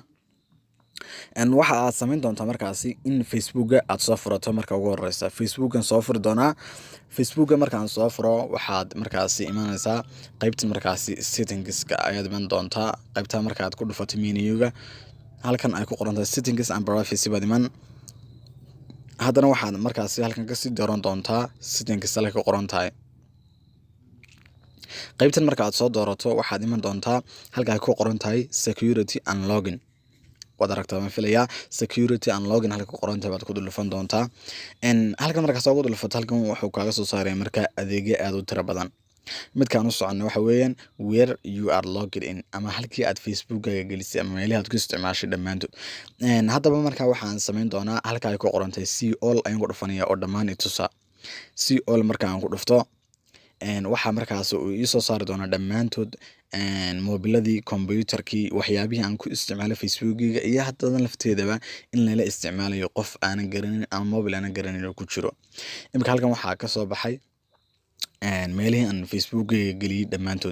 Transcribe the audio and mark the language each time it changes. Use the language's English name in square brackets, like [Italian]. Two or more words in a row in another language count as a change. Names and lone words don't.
[Somali] Waxa aad samayn doontaa markaasi in Facebooka aad soo furato marka ugu horeysa. Facebookan soo furi doonaa. Facebooka markaan soo furo waxaad markaasi imanaysaa qaybta markaasi settings-ka ayaad iman doontaa. Qaybta markaad ku dhufato menu-ga halkan ay ku qoran tahay [English] settings and privacy [Somali] baad iman. Haddana waxaad markaasi halkan ka sii dooran doontaa settings halka ku qoran tahay. Qaybtan marka aad soo doorato waxaad iman doontaa halka ay ku qoran tahay [English] security and login. [Somali] Waad aragtaa ma filayaa [English] security and login [Somali] halka ku qoran tahay baad ku dhufan doontaa. Halkan markaad soo dhufato halkan wuxuu kaaga soo saaray marka adeegyo aad u tiro badan. Midkaan u socono waxa weeyaan [English] where you are logged in [Somali] ama halkii aad Facebookkaaga gelisay ama meelaha aad ku isticmaashay dhammaantood. Haddaba markaa waxaan samayn doonaa halka ay ku qoran tahay [English] see all [Somali] ayaan ku dhufanaya oo dhammaan i tusa. [English] See all [Somali] markaan ku dhufto waxa markaas uu ii soo saari doonaa dhammaantood mobiladii computerkii waxyaabihii aan ku isticmaalay Facebookiga iyo haddana lafteedaba in lala isticmaalayo qof aanan garanin ama mobile aanan garanin oo ku jiro. Imika halkan waxaa ka soo baxay meelihii aan Facebookiga geliyay dhammaantood.